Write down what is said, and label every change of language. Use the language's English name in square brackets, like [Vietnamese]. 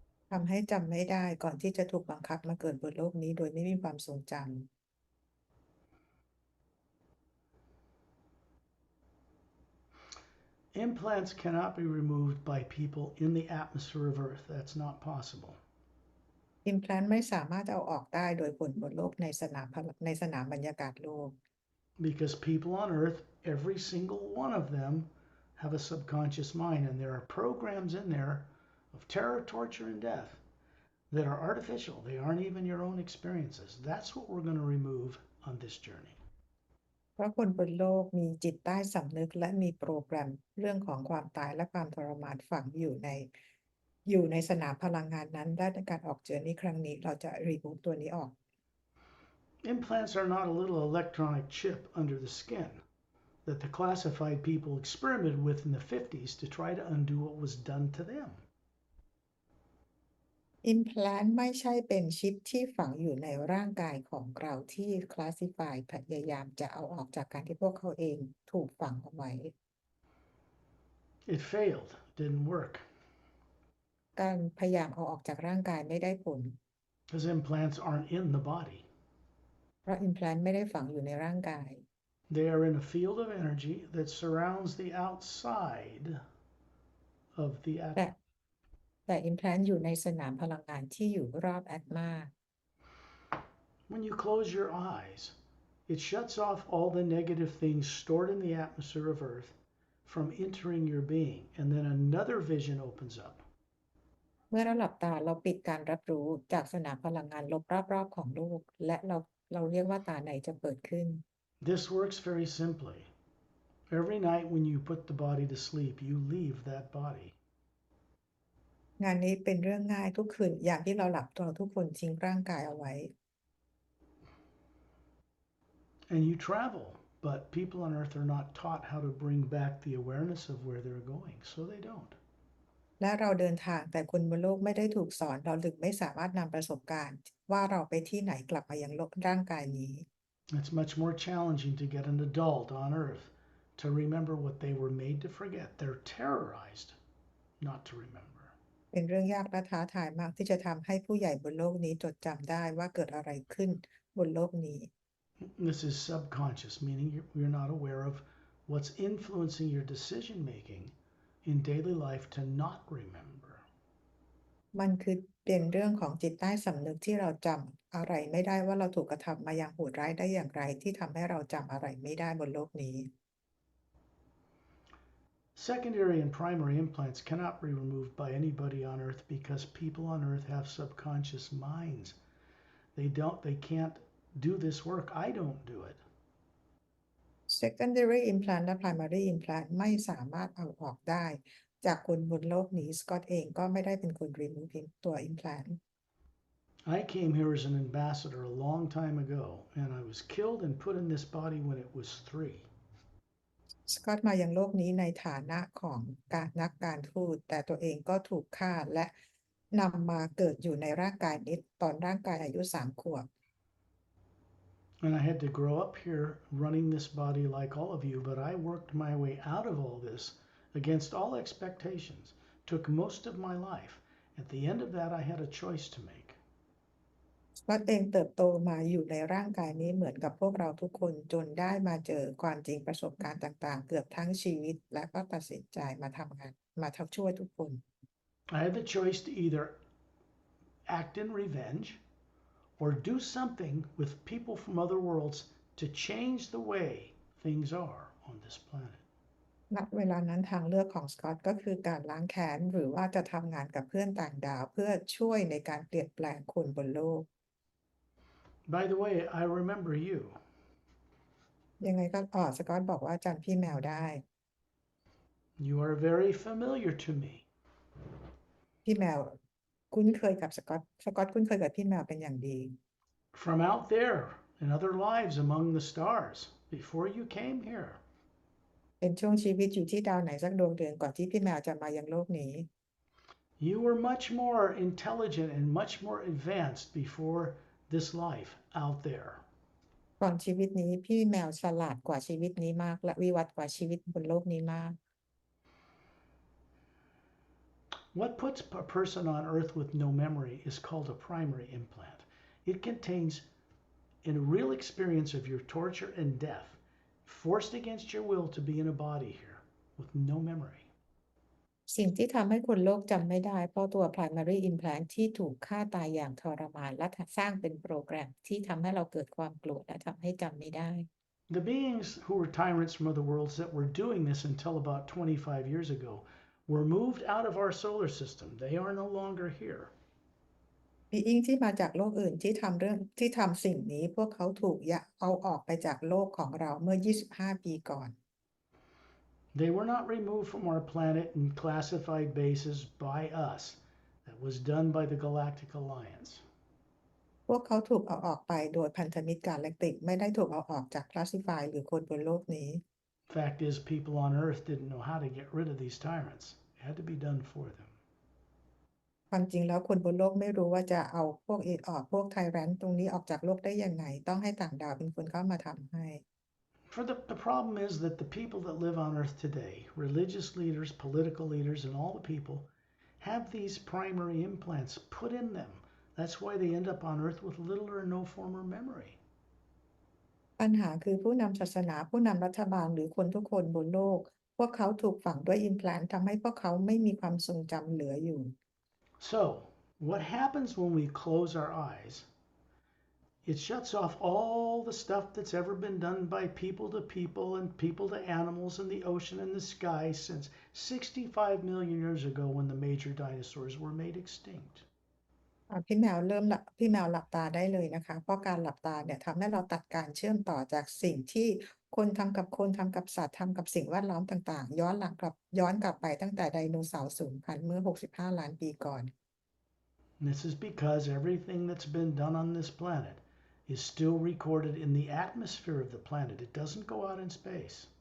[Thai] ทำให้จำไม่ได้ก่อนที่จะถูกบังคับมาเกิดบนโลกนี้โดยไม่มีความทรงจำ [English] Implants cannot be removed by people in the atmosphere of Earth. That's not possible. [Thai] implant ไม่สามารถเอาออกได้โดยคนบนโลกในสนามบรรยากาศโลก [English] Because people on Earth, every single one of them, have a subconscious mind, and there are programs in there of terror, torture, and death that are artificial. They aren't even your own experiences. That's what we're going to remove on this journey. [Thai] เพราะคนบนโลกมีจิตใต้สำนึกและมีโปรแกรมเรื่องของความตายและความทรมานฝังอยู่ในสนามพลังงานนั้นและในการออกเจอนี้ครั้งนี้เราจะรีมูฟตัวนี้ออก [English] Implants are not a little electronic chip under the skin that the classified people experimented with in the 50s to try to undo what was done to them. [Thai] implant ไม่ใช่เป็นชิปที่ฝังอยู่ในร่างกายของเราที่ classify พยายามจะเอาออกจากการที่พวกเขาเองถูกฝังเอาไว้ [English] It failed, didn't work. [Thai] การพยายามเอาออกจากร่างกายไม่ได้ผล [English] Because implants aren't in the body. [Thai] เพราะ implant ไม่ได้ฝังอยู่ในร่างกาย [English] They are in a field of energy that surrounds the outside of the [Thai] แต่ [English] atom. [Thai] แต่ implant อยู่ในสนามพลังงานที่อยู่รอบแอตมา [English] When you close your eyes, it shuts off all the negative things stored in the atmosphere of Earth from entering your being, and then another vision opens up. [Thai] เมื่อเราหลับตาเราปิดการรับรู้จากสนามพลังงานลบรอบๆของโลกและเราเรียกว่าตาในจะเปิดขึ้น [English] This works very simply. Every night when you put the body to sleep, you leave that body. [Thai] งานนี้เป็นเรื่องง่ายทุกคืนอย่างที่เราหลับตัวทุกคนทิ้งร่างกายเอาไว้ [English] And you travel, but people on Earth are not taught how to bring back the awareness of where they're going, so they don't. [Thai] และเราเดินทางแต่คนบนโลกไม่ได้ถูกสอนเราถึงไม่สามารถนำประสบการณ์ว่าเราไปที่ไหนกลับมายังโลกร่างกายนี้ [English] It's much more challenging to get an adult on Earth to remember what they were made to forget. They're terrorized not to remember. [Thai] เป็นเรื่องยากและท้าทายมากที่จะทำให้ผู้ใหญ่บนโลกนี้จดจำได้ว่าเกิดอะไรขึ้นบนโลกนี้ [English] This is subconscious, meaning you're not aware of what's influencing your decision making in daily life to not remember. [Thai] มันคือเป็นเรื่องของจิตใต้สำนึกที่เราจำอะไรไม่ได้ว่าเราถูกกระทำมาอย่างโหดร้ายได้อย่างไรที่ทำให้เราจำอะไรไม่ได้บนโลกนี้ [English] Secondary and primary implants cannot be removed by anybody on Earth because people on Earth have subconscious minds. They can't do this work. I don't do it. [Thai] secondary implant และ primary implant ไม่สามารถเอาออกได้จากคนบนโลกนี้สกอตเองก็ไม่ได้เป็นคน remove ตัว implant [English] I came here as an ambassador a long time ago, and I was killed and put in this body when it was 3. [Thai] สกอตมายังโลกนี้ในฐานะของนักการทูตแต่ตัวเองก็ถูกฆ่าและนำมาเกิดอยู่ในร่างกายนี้ตอนร่างกายอายุ3 ขวบ [English] And I had to grow up here running this body like all of you, but I worked my way out of all this against all expectations. Took most of my life. At the end of that, I had a choice to make. [Thai] สกอตเองเติบโตมาอยู่ในร่างกายนี้เหมือนกับพวกเราทุกคนจนได้มาเจอความจริงประสบการณ์ต่างๆเกือบทั้งชีวิตและก็ตัดสินใจมาทำงานมาช่วยทุกคน [English] I had the choice to either act in revenge or do something with people from other worlds to change the way things are on this planet. [Thai] ณเวลานั้นทางเลือกของสกอตก็คือการล้างแค้นหรือว่าจะทำงานกับเพื่อนต่างดาวเพื่อช่วยในการเปลี่ยนแปลงคนบนโลก [English] By the way, I remember you. [Thai] ยังไงก็สกอตบอกว่าจำพี่แมวได้ [English] You are very familiar to me. [Thai] พี่แมวคุ้นเคยกับสกอตคุ้นเคยกับพี่แมวเป็นอย่างดี [English] From out there in other lives among the stars before you came here. [Thai] เป็นช่วงชีวิตอยู่ที่ดาวไหนสักดวงเดือนก่อนที่พี่แมวจะมายังโลกนี้ [English] You were much more intelligent and much more advanced before this life out there. [Thai] ก่อนชีวิตนี้พี่แมวฉลาดกว่าชีวิตนี้มากและวิวัฒน์กว่าชีวิตบนโลกนี้มาก [English] What puts a person on Earth with no memory is called a primary implant. It contains a real experience of your torture and death, forced against your will to be in a body here with no memory. [Thai] สิ่งที่ทำให้คนโลกจำไม่ได้เพราะตัว primary implant ที่ถูกฆ่าตายอย่างทรมานและสร้างเป็นโปรแกรมที่ทำให้เราเกิดความโกรธและทำให้จำไม่ได้ [English] The beings who were tyrants from other worlds that were doing this until about 25 years ago were moved out of our solar system. They are no longer here. [Thai] being ที่มาจากโลกอื่นที่ทำสิ่งนี้พวกเขาถูกเอาออกไปจากโลกของเราเมื่อ 25 ปีก่อน [English] They were not removed from our planet in classified bases by us. That was done by the Galactic Alliance. [Thai] พวกเขาถูกเอาออกไปโดยพันธมิตรกาแล็กติกไม่ได้ถูกเอาออกจาก classify หรือคนบนโลกนี้ [English] Fact is, people on Earth didn't know how to get rid of these tyrants. It had to be done for them. [Thai] ความจริงแล้วคนบนโลกไม่รู้ว่าจะเอาพวกไทแรนต์ตรงนี้ออกจากโลกได้ยังไงต้องให้ต่างดาวเป็นคนเข้ามาทำให้ [English] For the problem is that the people that live on Earth today, religious leaders, political leaders, and all the people, have these primary implants put in them. That's why they end up on Earth with little or no former memory. [Thai] ปัญหาคือผู้นำศาสนาผู้นำรัฐบาลหรือคนทุกคนบนโลกพวกเขาถูกฝังด้วย implant ทำให้พวกเขาไม่มีความทรงจำเหลืออยู่ [English] So, what happens when we close our eyes? It shuts off all the stuff that's ever been done by people and people to animals and the ocean and the sky since 65 million years ago when the major dinosaurs were made extinct. [Thai] พี่แมวหลับตาได้เลยนะคะเพราะการหลับตาเนี่ยทำให้เราตัดการเชื่อมต่อจากสิ่งที่คนทำกับคนทำกับสัตว์ทำกับสิ่งแวดล้อมต่างๆย้อนกลับไปตั้งแต่ไดโนเสาร์สูญพันธุ์เมื่อ65ล้านปีก่อน [English] And this is because everything that's been done on this planet is still recorded in the atmosphere of the planet. It doesn't go out in space.